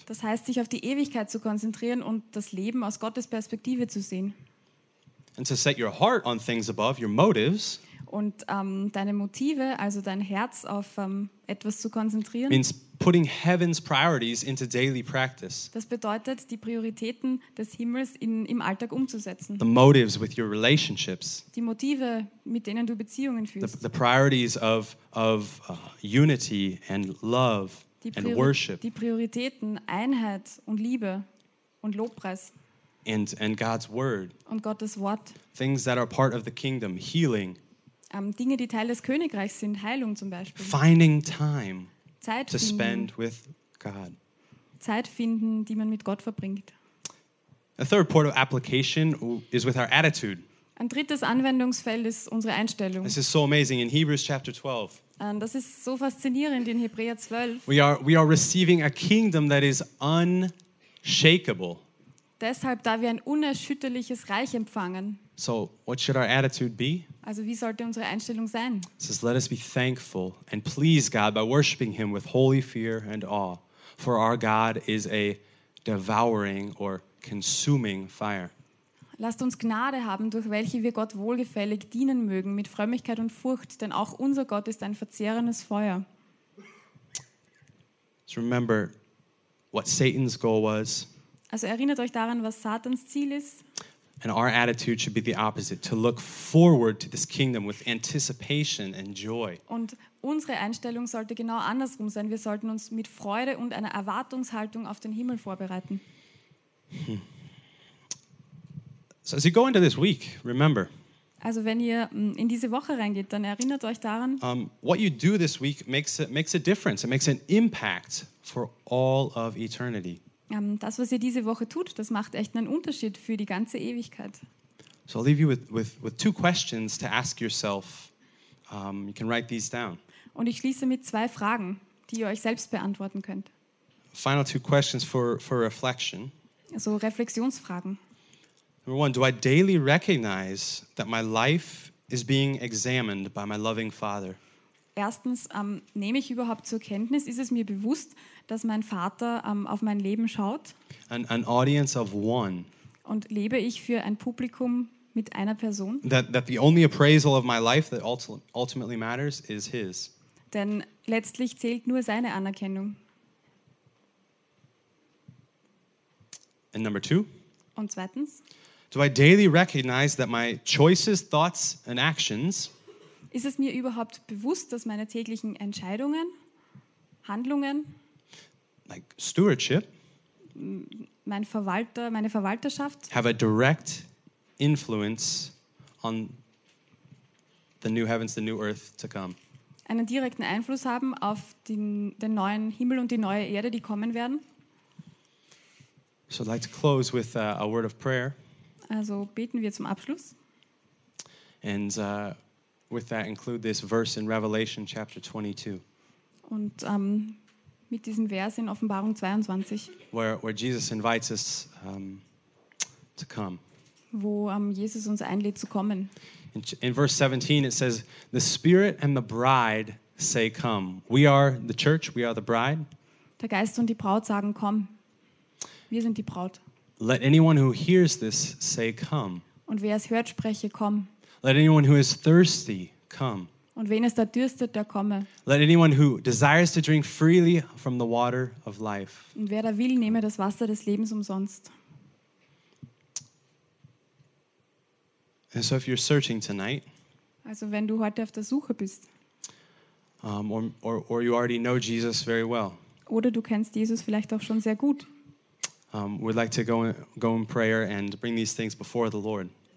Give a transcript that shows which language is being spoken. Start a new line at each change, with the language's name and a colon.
German: Das heißt, sich auf die Ewigkeit zu konzentrieren und das Leben aus Gottes Perspektive zu sehen.
English: And to set your heart on things above, your motives.
German: Und deine Motive, also dein Herz auf etwas zu konzentrieren.
English: Means putting heaven's priorities into daily practice.
German: Das bedeutet, die Prioritäten des Himmels im Alltag umzusetzen.
English: The motives with your relationships.
German: Die Motive, mit denen du Beziehungen führst.
English: The priorities of unity and love and worship.
German: Die Prioritäten Einheit und Liebe und Lobpreis.
English: And God's word.
German: Und Gottes Wort.
English: Things that are part of the kingdom, healing.
German: Dinge, die Teil des Königreichs sind, Heilung zum Beispiel.
English: Finding time.
German: Zeit
English: to spend with God.
German: Zeit finden, die man mit Gott verbringt.
English: A third point of application is with our attitude.
German: Ein drittes Anwendungsfeld ist unsere Einstellung.
English: This is so amazing in Hebrews chapter 12.
German: Das ist so faszinierend in Hebräer 12.
English: We are receiving a kingdom that is un unshakable.
German: Deshalb, da wir ein unerschütterliches Reich empfangen.
English: So, what should our attitude be?
German: Also, wie sollte unsere Einstellung sein?
English: It says, let us be thankful and please God by worshiping him with holy fear and awe. For our God is a devouring or consuming fire.
German: Lasst uns Gnade haben, durch welche wir Gott wohlgefällig dienen mögen, mit Frömmigkeit und Furcht, denn auch unser Gott ist ein verzehrendes Feuer.
English: So remember what Satan's goal was.
German: Also erinnert euch daran, was Satans Ziel ist.
English: And our attitude should be the opposite, to look forward to this kingdom with anticipation and joy.
German: Und unsere Einstellung sollte genau andersrum sein. Wir sollten uns mit Freude und einer Erwartungshaltung auf den Himmel vorbereiten.
English: So as you go into this week, remember.
German: Also wenn ihr in diese Woche reingeht, dann erinnert euch daran.
English: What you do this week makes a difference. It makes an impact for all of eternity.
German: Das, was ihr diese Woche tut, das macht echt einen Unterschied für die ganze Ewigkeit.
English: So I'll leave you with two questions to ask yourself. You can write these down.
German: Und ich schließe mit zwei Fragen, die ihr euch selbst beantworten könnt.
English: Final two questions for reflection.
German: Also Reflexionsfragen.
English: Number one, do I daily recognize that my life is being examined by my loving Father?
German: Erstens, nehme ich überhaupt zur Kenntnis, ist es mir bewusst, dass mein Vater auf mein Leben schaut?
English: An audience of one.
German: Und lebe ich für ein Publikum mit einer Person?
English: That the only appraisal of my life that ultimately matters is his.
German: Denn letztlich zählt nur seine Anerkennung.
English: And number two.
German: Und zweitens.
English: Do I daily recognize that my choices, thoughts and actions...
German: Ist es mir überhaupt bewusst, dass meine täglichen Entscheidungen, Handlungen,
English: like stewardship,
German: meine Verwalterschaft,
English: have a direct influence on the new heavens, the new earth to come?
German: Einen direkten Einfluss haben auf den neuen Himmel und die neue Erde, die kommen werden?
English: So I'd like to close with a word of prayer.
German: Also beten wir zum Abschluss.
English: And with that include this verse in Revelation chapter 22.
German: Und mit diesem Vers in Offenbarung 22.
English: Where Jesus invites us to come.
German: Wo Jesus uns einlädt zu kommen.
English: In verse 17 it says, the Spirit and the Bride say come. We are the church, we are the bride.
German: Der Geist und die Braut sagen komm. Wir sind die Braut.
English: Let anyone who hears this say come.
German: Und wer es hört, spreche komm.
English: Let anyone who is thirsty come.
German: Und wen es da dürstet, der komme.
English: Let anyone who desires to drink freely from the water of life.
German: Und wer da will, nehme das Wasser des Lebens umsonst.
English: And so if you're searching tonight,
German: also wenn du heute auf der Suche bist,
English: or you already know Jesus very well,
German: oder du kennst Jesus vielleicht auch schon sehr gut,
English: we'd like to go in prayer and bring these things before the Lord.